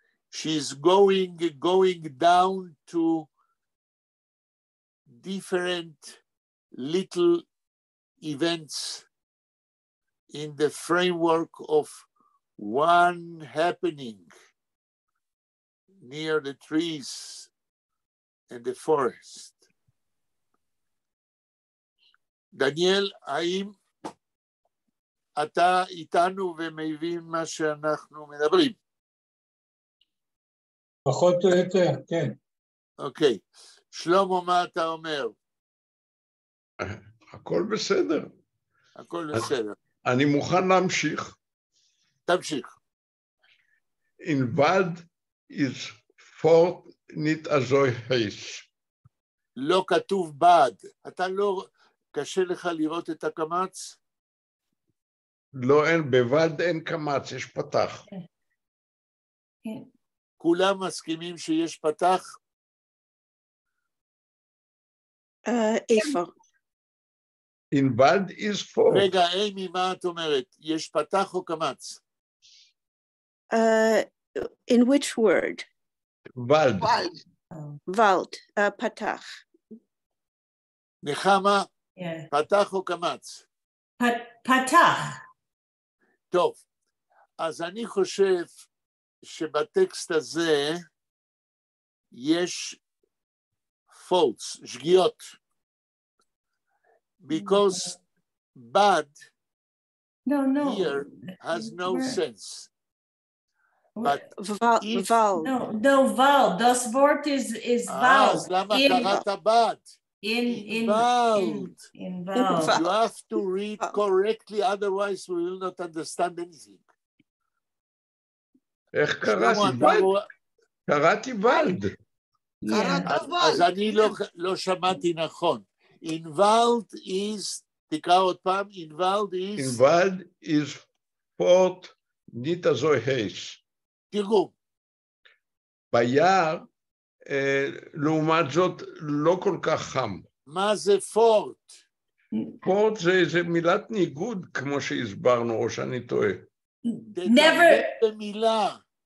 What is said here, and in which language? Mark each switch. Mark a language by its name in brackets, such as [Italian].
[English] She's going down to different little events in the framework of one happening near the trees and the forest. [Hebrew] דניאל, האם אתה איתנו ומבין מה שאנחנו מדברים? פחות או יותר, כן. אוקיי. שלמה, מה אתה אומר? הכל בסדר. הכל בסדר. אני מוכן להמשיך. תמשיך. [Yiddish] In Wald is fort nicht so heiß. [Hebrew] לא כתוב בד. אתה לא, קשה לך לראות את הקמץ? לא, אין, בוולד אין קמץ, יש פתח. כולם מסכימים שיש פתח? איפה? [Yiddish] In Wald is fort. [Hebrew] רגע, אימי, מה את אומרת? יש פתח או קמץ? [English] In which word? [Yiddish] Wald. [Hebrew] Wald, פתח. נחמה, [English] Yeah. [Hebrew] פתח או קמץ? פתח. טוב, אז אני חושב שבטקסט הזה יש faults, שגיאות. [English] Because bad here has no sense. But if, [Yiddish] Wald. No, Val. Das Wort is Val. [Hebrew] אז למה קראת בד? [Yiddish] In Wald. Val. [English] You have to read correctly, otherwise we will not understand anything. [Hebrew] איך קראתי? וולד. קראתי וולד. אז אני לא שמעתי נכון. [Yiddish] Involved is, [Hebrew] תקרא עוד פעם, [Yiddish] involved is... Involved is fort nicht so heiß. [Hebrew] תרגום. ביער, לעומת זאת, לא כל כך חם. מה זה פורט? פורט זה מילת ניגוד, כמו שהסברנו, או שאני טועה. [English] Never. [Hebrew] במילה.